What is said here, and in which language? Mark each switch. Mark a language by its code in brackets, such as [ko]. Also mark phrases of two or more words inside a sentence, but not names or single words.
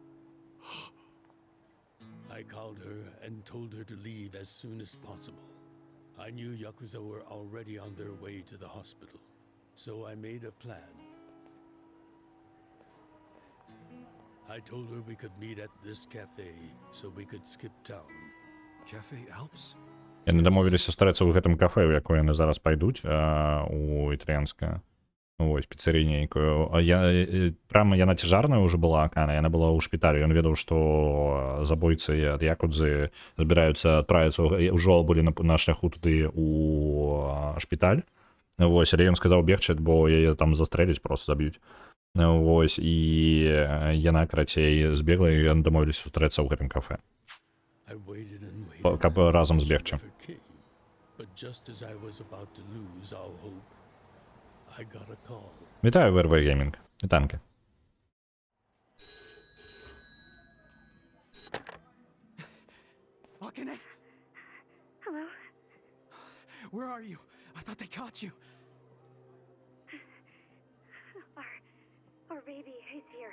[en] I called her and told her to leave as soon as possible. I knew Yakuza were already on their way to the hospital, so I made a plan. I told her we could meet at this cafe, so we could skip town. Cafe Alps? [be] Яны дамовіліся сустрэцца ў гэтым кафе, у якое яны зараз пайдуць, у італьянскае. Вось, піцэрыю нейкую. Яна цяжарная ўжо была, Акана, яна была ў шпіталі. Ён ведаў, што забойцы ад якудзы збіраюцца адправіцца, ўжо былі на шляху туды ў шпіталь. Вось, але ён сказаў бегчы, бо яе там застрэліць, проста заб'юць. Вось, і яна, карацей, збегла, і яны дамовіліся сустрэцца ў гэтым кафе. Каб разам збегчы. Вітаю, ВРВ Геймінг. Вітанки. [en] Akane? Hello? Where are you? I thought they caught you. Our baby is here.